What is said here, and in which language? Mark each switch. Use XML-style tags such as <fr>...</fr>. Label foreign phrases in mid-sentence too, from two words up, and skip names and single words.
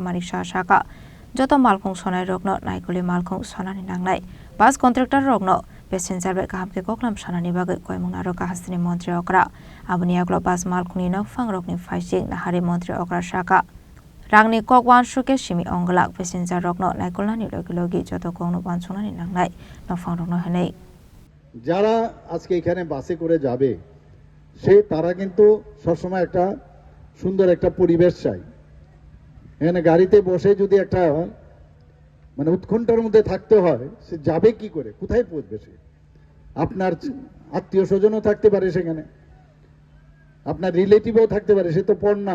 <trp>Manik Shah Shaka Joto Malkong Sonai Rogno Naikuli Malkong Sonani Nangnai</trp> <en>Bus Contractor</en> <trp>Rogno Passenger Bekamke Koklam Sanani Bagai Koimuna Roka Hasani Montrokra Abunia Globas Malkuni no Fang Rogni Faising Nahari Montrokra Shaka Rangni Kokwan Shuke Shimi Onglak Passenger Rogno Naikulani Logilogi Joto Kongno Bansonani Nangnai no Fang Rogno Hene</trp> <bn>যারা আজকে এখানে বাসে করে যাবে তারা কিন্তু সবসময় একটা সুন্দর একটা পরিবেশ চাই। এখানে গাড়িতে বসে যদি একটা মানে উৎকণ্ঠার মধ্যে থাকতে হয়, সে যাবে কি করে, কোথায় পৌঁছবে? সে আপনার আত্মীয় স্বজনও থাকতে পারে, সেখানে আপনার রিলেটিভও থাকতে পারে, সে তো পর না।</bn>